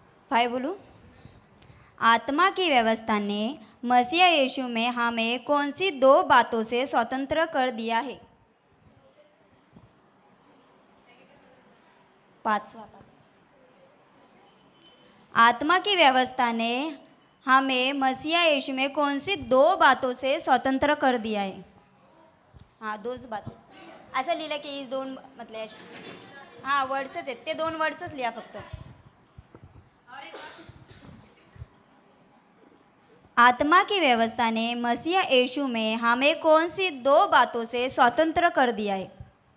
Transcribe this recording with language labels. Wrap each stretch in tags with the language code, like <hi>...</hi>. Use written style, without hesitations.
<hi>Five बोलूं. आत्मा की व्यवस्था ने मसीह यीशु में हमें कौन सी 2 बातों से स्वतंत्र कर दिया है. 5वां. आत्मा की व्यवस्था ने हमें मसीह यीशु में कौन सी 2 बातों से स्वतंत्र कर दिया है. हाँ, 2 बातें.</hi> <mr>असं लिहिलं की</mr> <hi>इस 2 मतलब हां</hi> <mr>वर्ड्सच आहेत ते, 2 वर्ड्सच लिहा फक्त.</mr> <hi>आत्मा की व्यवस्था ने मसीह यीशु में हमें कौन सी 2 बातों से स्वतंत्र कर दिया है.</hi>